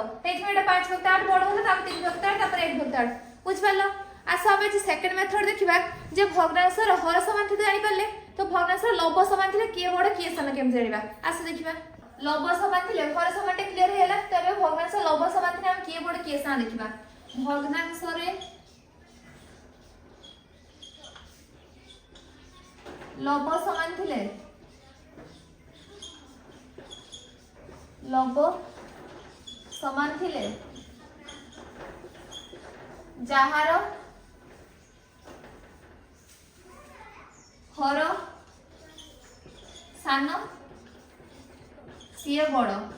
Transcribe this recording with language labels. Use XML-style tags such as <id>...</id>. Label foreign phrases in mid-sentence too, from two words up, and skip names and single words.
<or>ଏଥମେ ଏଟା 5/8 ବଡ଼ ହେଲା ତାପର 3/8 ତାପର 1/8। ବୁଝ ପାରିଲ ଆସ ଆମେ ଯେ</or> <en>second method</en> <or>ଦେଖିବା ଯେ ଭଗ୍ନାଂଶ ହର ସମାନ ଥିଲେ ଜାଣି ପାରିଲେ ତ ଭଗ୍ନାଂଶ ଲବ ସମାନ ଥିଲେ କିଏ ବଡ଼ କିଏ ସାନ କେମିତି ଜାଣିବା। ଆସ ଦେଖିବା ଲବ ସମାନ ଥିଲେ ହର ସମାନ ଟା କ୍ଲିଅର ହେଲା ତେବେ ଭଗ୍ନାଂଶ ଲବ ସମାନ ଥିଲେ ଆମେ କିଏ ବଡ଼ କିଏ ସାନ ଦେଖିବା। ଭଗ୍ନାଂଶ ରେ ଲବ ସମାନ ଥିଲେ ଲବ ସମାନ ଥିଲେ ଯାହାର ହର ସାନ ସେ ବଡ଼</or>